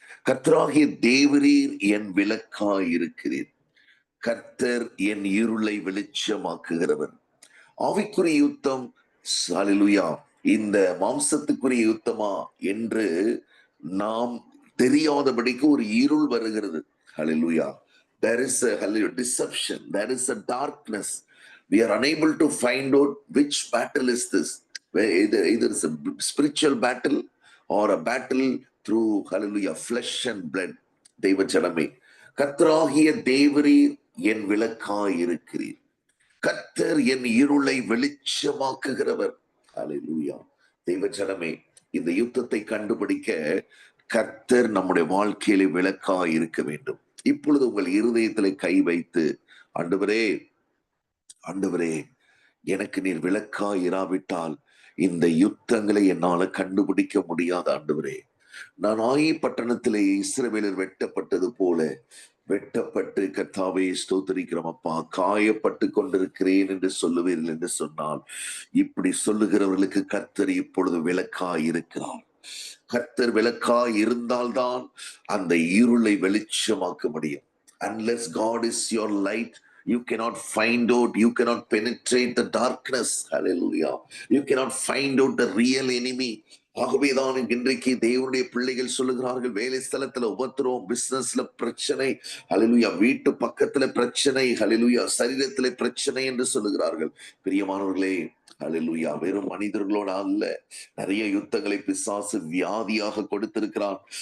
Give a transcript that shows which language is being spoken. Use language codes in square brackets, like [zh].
[ta] கர்த்தராகிய தேவரீர் என் விளக்காய் இருக்கிறீர், கர்த்தர் என் இருளை வெளிச்சமாக்குகிறவர். ஆவிக்குரிய யுத்தம் ஹல்லேலூயா இந்த மாம்சத்துக்குரிய யுத்தமா என்று நாம் தெரியாதபடிக்கு ஒரு இருள் வருகிறது. ஹல்லேலூயா. [en] There is a deception, there is a darkness. We are unable to find out which battle is this. Either it's a spiritual battle or a battle through hallelujah flesh and blood. [ta] தெய்வ ஜனமே, கர்த்தராகிய தேவரீர் என் விளக்காய் இருக்கிறீர், கர்த்தர் என் இருளை வெளிச்சமாக்குகிறவர். ஹல்லேலூயா. தெய்வ ஜனமே, இந்த யுத்தத்தை கண்டுபிடிக்க கர்த்தர் நம்முடைய வாழ்க்கையிலே விளக்காய் இருக்க வேண்டும். இப்பொழுது உங்கள் இருதயத்திலே கை வைத்து, ஆண்டவரே, ஆண்டவரே, எனக்கு நீர் விளக்காய் இராவிட்டால் இந்த யுத்தங்களை என்னால கண்டுபிடிக்க முடியாத ஆண்டவரே. நான் ஆயி பட்டணத்திலே இஸ்ரவேலர் வெட்டப்பட்டது போல வெட்டப்பட்டு கர்த்தாவே ஸ்தோத்திரிக்கிறோம் அப்பா, காயப்பட்டு கொண்டிருக்கிறேன் என்று சொல்லுவீர்கள் என்று சொன்னால், இப்படி சொல்லுகிறவர்களுக்கு கர்த்தர் இப்பொழுது விளக்காய் இருக்கிறார். கர்த்தர் விளக்காய் இருந்தால்தான் அந்த இருளை வெளிச்சமாக்க முடியும். [en] Unless God is your light, you cannot find out, you cannot penetrate the darkness. Hallelujah. You cannot find out the real enemy. [ta] ஆகவேதான் இன்றைக்கு தேவனுடைய பிள்ளைகள் சொல்லுகிறார்கள், வேலை ஸ்தலத்துல உபத்திரவம், பிசினஸ்ல பிரச்சனை, ஹல்லேலூயா வீட்டு பக்கத்துல பிரச்சனை, ஹல்லேலூயா சரீரத்திலே பிரச்சனை என்று சொல்லுகிறார்கள். பிரியமானவர்களே, ஹல்லேலூயா வெறும் மனிதர்களோட அல்ல, நிறைய யுத்தங்களை பிசாசு வியாதியாக கொடுத்திருக்கிறான்.